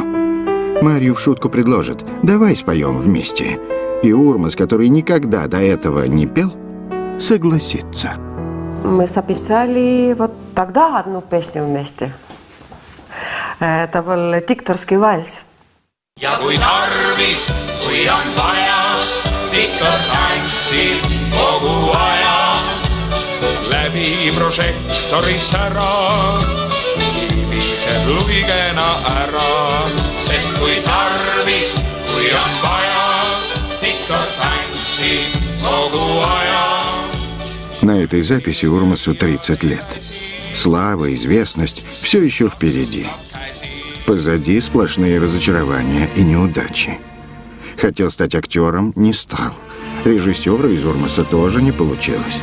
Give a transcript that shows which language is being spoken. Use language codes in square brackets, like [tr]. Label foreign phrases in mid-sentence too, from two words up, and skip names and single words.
[ru] Марju в шутку предложит: «Давай споем вместе». И Урмас, который никогда до этого не пел, согласится. Мы записали вот тогда одну песню вместе. Это был дикторский вальс. [et] Ja kui tarvis, kui on vaja, diktor tantsib kogu aja. Läbi prožektori sära, libiseb luigena ära. Sest kui tarvis, kui on vaja, diktor tantsib kogu aja. [ru] На этой записи Урмасу 30 лет. Слава, известность – все еще впереди. Позади сплошные разочарования и неудачи. Хотел стать актером – не стал. Режиссера из Урмаса тоже не получилось.